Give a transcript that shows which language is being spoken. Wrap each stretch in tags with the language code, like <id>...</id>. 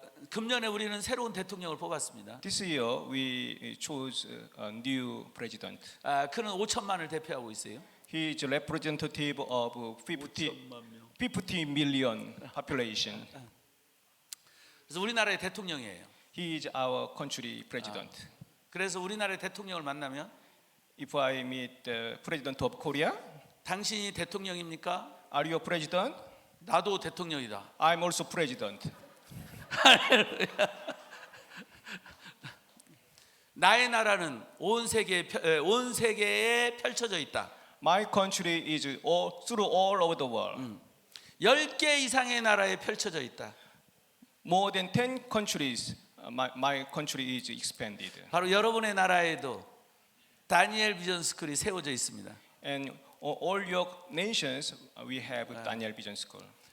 <ko>금년에 우리는 새로운 대통령을 뽑았습니다.</ko> <en>This year we chose a new president.</en> <ko>그는 5천만을 대표하고 있어요.</ko> <en>He is representative of 50 million population.</en> <ko>그래서 우리나라의 대통령이에요.</ko> <en>He is our country president.</en> <ko>그래서 우리나라의 대통령을 만나면</ko> <en>If I meet the president of Korea,</en> <ko>당신이 대통령입니까?</ko> <en>are you president?</en> <ko>나도 대통령이다.</ko> <en>I'm also president.</en> <ko>나의 나라는 온 세계에 펼쳐져 있다.</ko> <en>My country is through all over the world.</en> <ko>10개 이상의 나라에 펼쳐져 있다.</ko> <en>More than 10 countries, my country is expanded.</en> <ko>바로 여러분의 나라에도 다니엘 비전 스쿨이 세워져 있습니다.</ko> <en>And all your nations, we have Daniel Vision School.</en>